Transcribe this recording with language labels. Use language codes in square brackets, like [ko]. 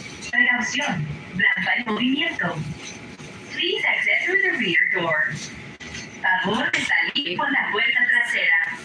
[es] Precaución, rampa en movimiento. [en] Please exit through the rear door. [es] Favor de salir por la puerta trasera.